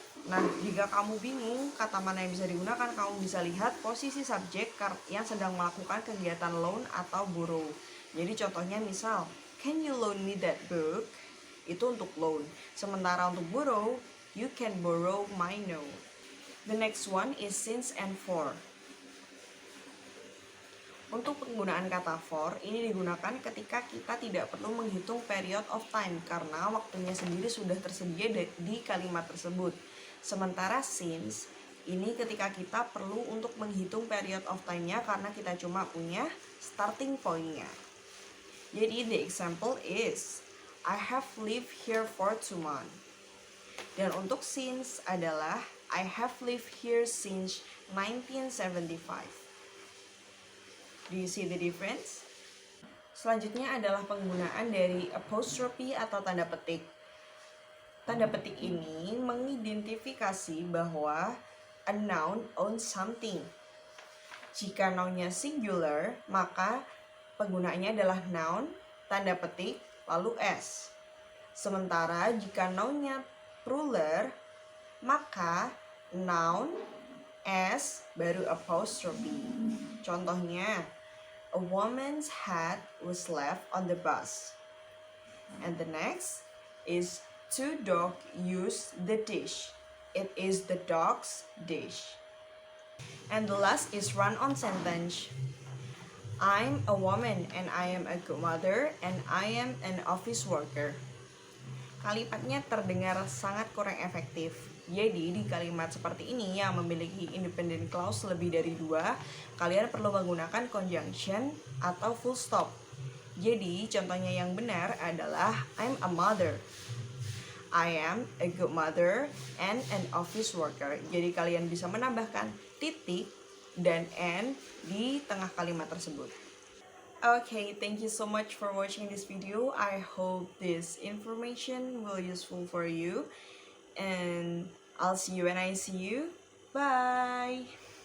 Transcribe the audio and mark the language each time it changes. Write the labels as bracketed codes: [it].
[id] Nah, jika kamu bingung kata mana yang bisa digunakan, kamu bisa lihat posisi subjek yang sedang melakukan kegiatan loan atau borrow. Jadi contohnya misal, [en] can you loan me that book? [id] Itu untuk loan. Sementara untuk [en] borrow, you can borrow my note. The next one is since and for. [id] Untuk penggunaan kata for, ini digunakan ketika kita tidak perlu menghitung [en] period of time [id] karena waktunya sendiri sudah tersedia di kalimat tersebut. Sementara since, ini ketika kita perlu untuk menghitung period of time-nya karena kita cuma punya starting point-nya. Jadi [en] the example is, I have lived here for 2 months. [id] Dan untuk [en] since [id] adalah [en] I have lived here since 1975. Do you see the difference? [id] Selanjutnya adalah penggunaan dari apostrophe atau tanda petik. Tanda petik ini mengidentifikasi bahwa [en] a noun owns something. [id] Jika nounnya singular, maka penggunaannya adalah noun, tanda petik, lalu s. Sementara jika nounnya plural, maka noun, s, baru apostrophe. Contohnya, [en] a woman's hat was left on the bus. And the next is 2 dogs used the dish. It is the dog's dish. And the last is run-on sentence. I'm a woman and I am a good mother and I am an office worker. [id] Kalimatnya terdengar sangat kurang efektif. Jadi di kalimat seperti ini yang memiliki independent clause lebih dari 2, kalian perlu menggunakan conjunction atau full stop. Jadi contohnya yang benar adalah [en] I'm a mother. I am a good mother and an office worker. [id] Jadi kalian bisa menambahkan titik dan and di tengah kalimat tersebut. [en] Okay, thank you so much for watching this video. I hope this information will useful for you. And I'll see you when I see you. Bye!